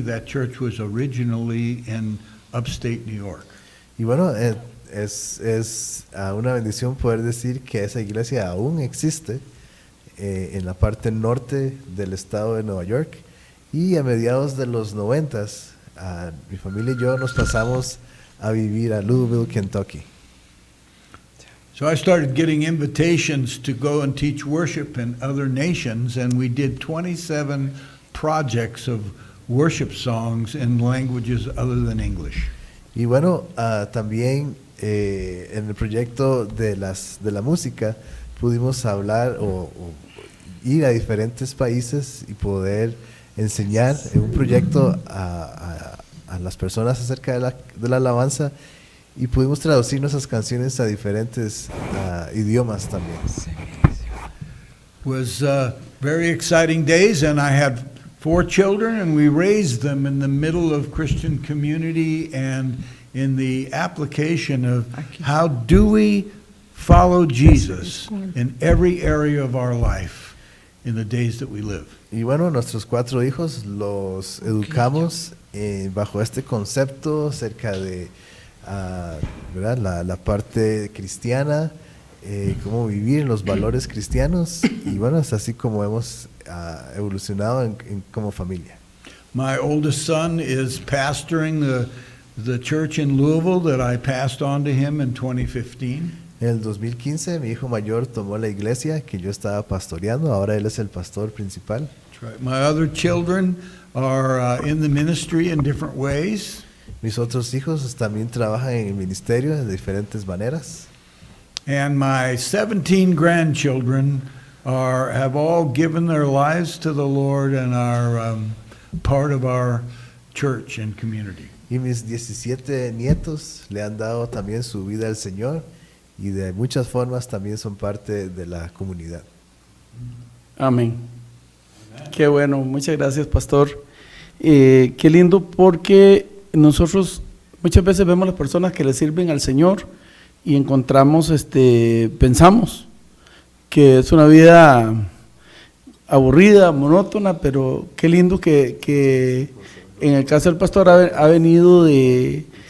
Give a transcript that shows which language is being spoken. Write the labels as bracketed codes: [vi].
[en] That church was originally in upstate New York. [es] Y bueno, es una bendición poder decir que esa iglesia aún existe en la parte norte del estado de Nueva York. Y a mediados de los 90s, mi familia y yo nos pasamos a vivir a Louisville, Kentucky. [en] So I started getting invitations to go and teach worship in other nations, and we did 27 projects of worship songs in languages other than English. [es] Y bueno, también en el proyecto de la música pudimos hablar o ir a diferentes países y poder enseñar en un proyecto a las personas acerca de la alabanza, y pudimos traducir nuestras canciones a diferentes idiomas también. [en] Was very exciting days, and I had 4 children, and we raised them in the middle of Christian community and in the application of how do we follow Jesus in every area of our life in the days that we live. [es] Y bueno, nuestros 4 hijos los educamos bajo este concepto acerca de ¿verdad? La parte cristiana, cómo vivir los valores cristianos, y bueno, es así como hemos evolucionado como familia. [en] My oldest son is pastoring the church in Louisville that I passed on to him in 2015. [es] En el 2015 mi hijo mayor tomó la iglesia que yo estaba pastoreando, ahora él es el pastor principal. [en] That's right. My other children are in the ministry in different ways. [es] Mis otros hijos también trabajan en el ministerio de diferentes maneras. [en] And my 17 grandchildren have all given their lives to the Lord and are part of our church and community. [es] Y mis 17 nietos le han dado también su vida al Señor, y de muchas formas también son parte de la comunidad. Amén. Qué bueno, muchas gracias, pastor. Qué lindo, porque nosotros muchas veces vemos las personas que le sirven al Señor y encontramos, pensamos que es una vida aburrida, monótona, pero qué lindo que en el caso del pastor ha venido desde